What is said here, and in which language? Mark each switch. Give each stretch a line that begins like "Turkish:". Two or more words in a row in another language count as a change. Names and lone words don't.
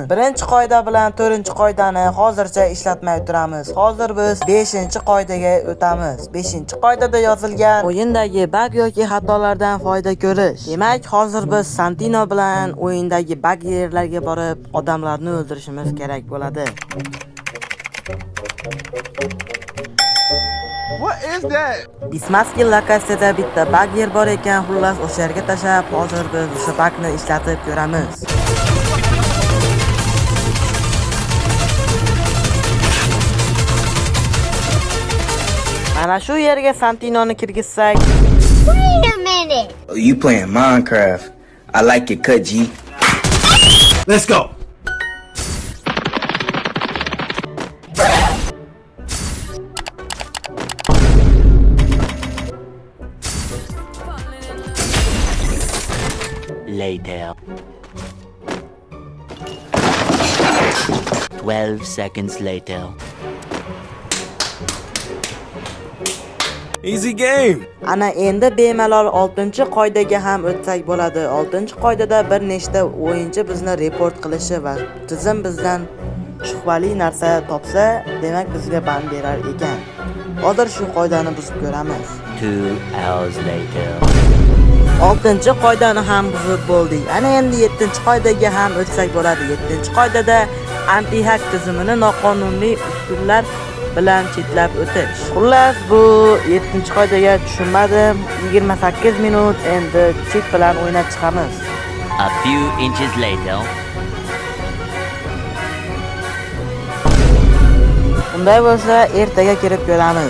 Uzbek: 1-qoida bilan 4-qoidani hozircha ishlatmay turamiz. Hozir biz 5-qoidaga o'tamiz. 5-qoidada yozilgan o'yindagi bug yoki xatolardan foyda ko'rish. Demak, hozir biz Santino bilan o'yindagi bug yerlarga borib, odamlarni o'ldirishimiz kerak bo'ladi.
English: What is that?
Uzbek: Bismaski lokasiyada bitta bug yer bor ekan, xullas o'sha yerga tashab, hozir biz o'sha bugni ishlatib ko'ramiz. Mana shu yerga Santinoni kirgizsak,
English: Wait a minute. You playing Minecraft. I like your cut, G. Let's go. Later. 12 seconds later. Easy game.
Uzbek: ana endi bemalol 6-qoidaga ham o'tsak bo'ladi. 6-qoidada bir nechta o'yinchi bizni report qilishi va tizim bizdan shubhali narsa topsa, demak bizga ban berar ekan. Hozir shu qoidani buzib ko'ramiz.
English: 2 hours later.
Uzbek: 6-qoidani ham buzib bo'ldik. Ana endi 7-qoidaga ham o'tsak bo'ladi. 7-qoidada anti-hack tizimini noqonuniy usullar bilan chetlab o'tish. Xullas bu 7-qoidaga tushunmadim. 28 minut endi chit bilan o'ynab chiqamiz.
English: A few inches later.
Uzbek: Unday bo'lsa, ertaga kirib ko'ramiz.